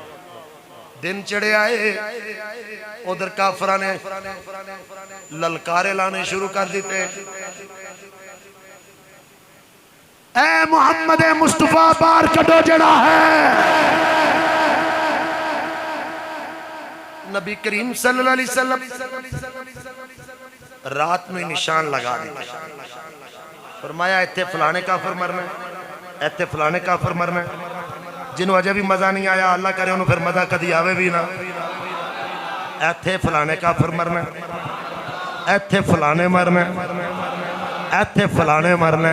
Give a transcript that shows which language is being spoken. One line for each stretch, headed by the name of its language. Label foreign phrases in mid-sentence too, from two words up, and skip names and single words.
Punjabi: دن چڑھے آئے، ادھر کافراں نے للکارے لانے شروع کر دتے، اے محمد مصطفیٰ باہر کٹو جڑا ہے. نبی کریم
Arabic: صلى الله عليه وسلم
Urdu: رات میں نشان لگا دیا,
Punjabi: فرمایا اتھے فلانے کافر مرنا، اتھے فلانے کافر مرنا. جنہوں اجے بھی مزا نہیں آیا، اللہ کرے انہوں نے پھر مزا کدی آوے بھی نا. اتھے فلانے کافر مرنا، اتھے فلانے مرنا، اتھے فلانے مرنا.